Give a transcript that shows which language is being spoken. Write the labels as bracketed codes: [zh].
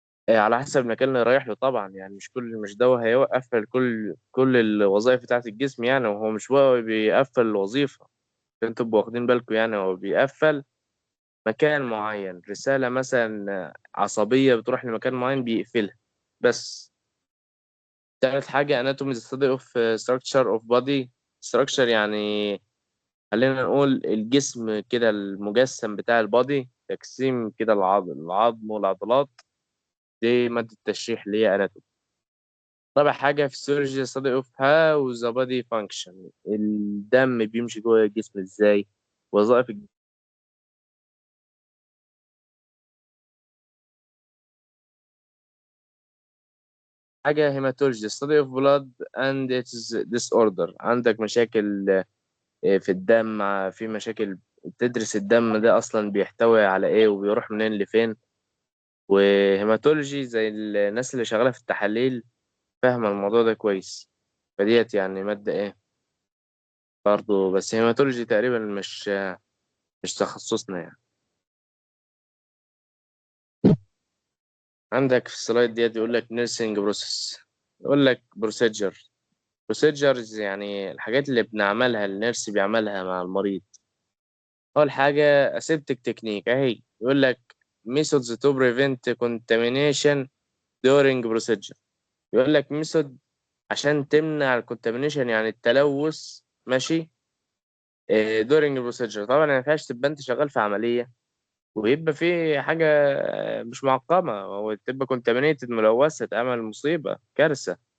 [ar] على حسب المكان اللي رايح له طبعا، يعني مش دواء هيوقف كل الوظائف بتاعة الجسم يعني، وهو مش هو بيقفل الوظيفة. عشان تبقوا واخدين بالكم يعني، هو بيقفل مكان معين، رسالة مثلا عصبية بتروح لمكان معين بيقفلها بس. تالت حاجة [en] anatomy the study of structure of body. [ar] structure يعني خلينا نقول الجسم كده، المجسم بتاع البادي، تقسيم كده العظم والعضلات. دي مادة التشريح اللي هي anatomy. رابع حاجة في السيرجي [en] study of how the body function. [ar] الدم بيمشي جوه الجسم ازاي، وظائف حاجة هيماتولوجي [en] study of blood and its disorder. [ar] عندك مشاكل في الدم، في مشاكل. تدرس الدم ده أصلا بيحتوي على إيه وبيروح منين لفين. وهيماتولوجي زي الناس اللي شغالة في التحاليل، فاهمة الموضوع ده كويس. فديت يعني مادة إيه برضه، بس هيماتولوجي تقريبا مش تخصصنا يعني. عندك في السلايد ديت يقول لك نيرسينج بروسيس، يقول لك بروسيجر. بروسيجرز يعني الحاجات اللي بنعملها، النيرس بيعملها مع المريض. أول حاجة [en] aseptic technique [ar] أهي، يقول لك [en] methods to prevent contamination during procedure. [ar] يقول لك ميثود عشان تمنع الكونتامينيشن يعني التلوث، ماشي. [en] during procedure [ar] طبعا ما ينفعش تبقى انت شغال في عملية ويبقى في حاجة مش معقمة، وتبقى كونتامينيتد ملوثة، تعمل مصيبة كارثة.